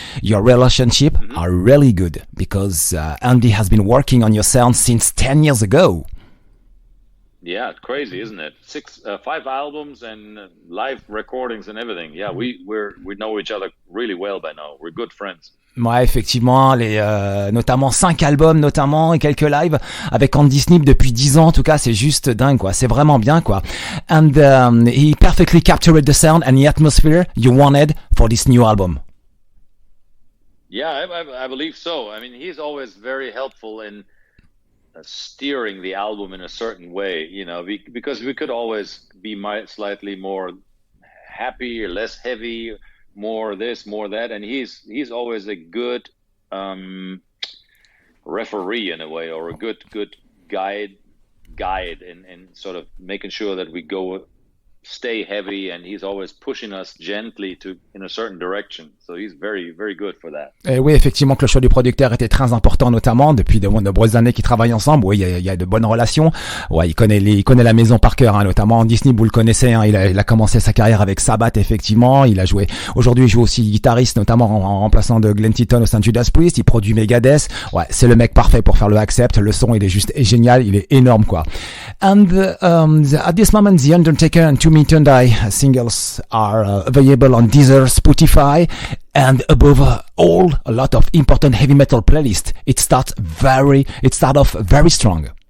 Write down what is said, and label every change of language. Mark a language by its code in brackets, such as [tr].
[en] Your relationship are really good because Andy has been working on your sound since 10 years ago. Yeah, it's crazy, isn't it? 5 albums and live recordings and everything. Yeah, we know each other really well by now. We're good friends. [fr] Ouais, effectivement, notamment 5 albums notamment et quelques lives avec Andy Sneap depuis 10 ans. En tout cas, c'est juste dingue, quoi. C'est vraiment bien, quoi. [en] And he perfectly captured the sound and the atmosphere you wanted for this new album. Yeah, I believe so. I mean, he's always very helpful in steering the album in a certain way, because we could always be slightly more happy or less heavy, more this, more that, and he's always a good referee in a way, or a good guide in sort of making sure that we stay heavy, and he's always pushing us gently in a certain direction. So he's very, very good for that. [fr] Et oui, effectivement, que le choix du producteur était très important, notamment depuis de nombreuses années qu'ils travaillent ensemble. Oui, il y a de bonnes relations. Ouais, il connaît la maison par cœur, hein, notamment Andy Sneap, vous le connaissez, hein, il a commencé sa carrière avec Sabbath, effectivement. Aujourd'hui, il joue aussi guitariste, notamment en remplaçant de Glenn Tipton au sein de Judas Priest. Il produit Megadeth. Ouais, c'est le mec parfait pour faire le Accept. Le son, il est génial, il est énorme, quoi. [en] And at this moment, The Undertaker and To Mean to Die singles are available on Deezer, Spotify, and above all, a lot of important heavy metal playlists. It starts off very strong.